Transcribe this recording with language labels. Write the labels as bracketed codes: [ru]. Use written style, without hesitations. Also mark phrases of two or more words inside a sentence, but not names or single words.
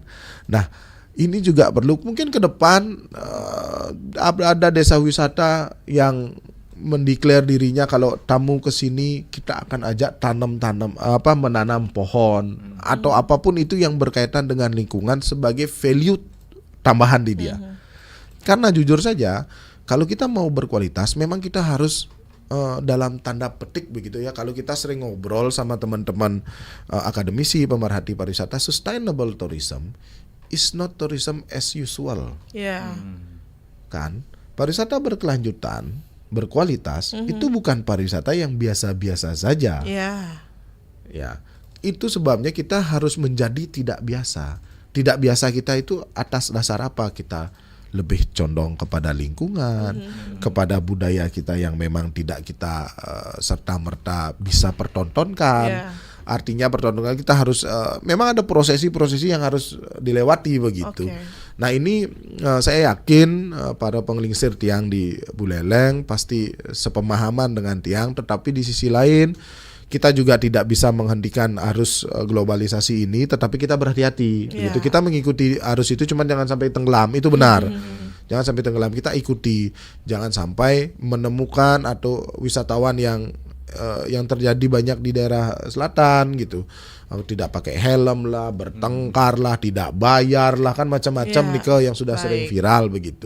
[id] Nah, ini juga perlu mungkin ke depan ada desa wisata yang mendeklar dirinya kalau tamu ke sini kita akan ajak menanam pohon atau apapun itu yang berkaitan dengan lingkungan sebagai value tambahan di dia. Karena jujur saja kalau kita mau berkualitas memang kita harus dalam tanda petik begitu ya, kalau kita sering ngobrol sama teman-teman akademisi pemerhati pariwisata, [en] sustainable tourism is not tourism as usual. [id] Kan? Pariwisata berkelanjutan, berkualitas itu bukan pariwisata yang biasa-biasa saja. Ya. Itu sebabnya kita harus menjadi tidak biasa. Tidak biasa kita itu atas dasar apa? Kita lebih condong kepada lingkungan, kepada budaya kita yang memang tidak kita serta-merta bisa pertontonkan. Artinya pertontonan kita harus memang ada prosesi-prosesi yang harus dilewati begitu. Nah ini saya yakin para penglingsir tiang di Buleleng pasti sepemahaman dengan tiang, tetapi di sisi lain kita juga tidak bisa menghentikan arus globalisasi ini, tetapi kita berhati-hati. Gitu. Kita mengikuti arus itu, cuman jangan sampai tenggelam, itu benar. Jangan sampai tenggelam, kita ikuti. Jangan sampai menemukan atau wisatawan yang terjadi banyak di daerah selatan gitu, tidak pakai helm lah, bertengkar lah, tidak bayar lah, kan macam-macam nih yang sudah sering viral begitu.